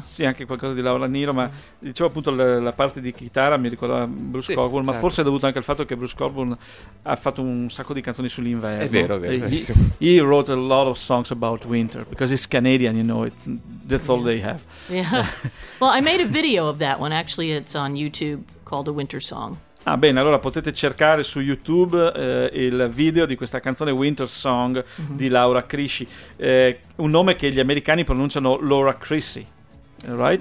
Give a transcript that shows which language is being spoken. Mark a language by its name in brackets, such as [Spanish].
[Italian] Sì, anche qualcosa di Laura Nyro, ma dicevo appunto la parte di chitarra mi ricorda Bruce sì, Coburn, certo. Ma forse è dovuto anche al fatto che Bruce Coburn ha fatto un sacco di canzoni sull'inverno. È vero. [English] He wrote a lot of songs about winter because he's Canadian, you know, that's all they have. Yeah. Well, I made a video of that one, actually it's on YouTube, called A Winter Song. [Italian] Ah, bene, allora potete cercare su YouTube il video di questa canzone Winter Song di Laura Crisci, un nome che gli americani pronunciano Laura Crisci, right?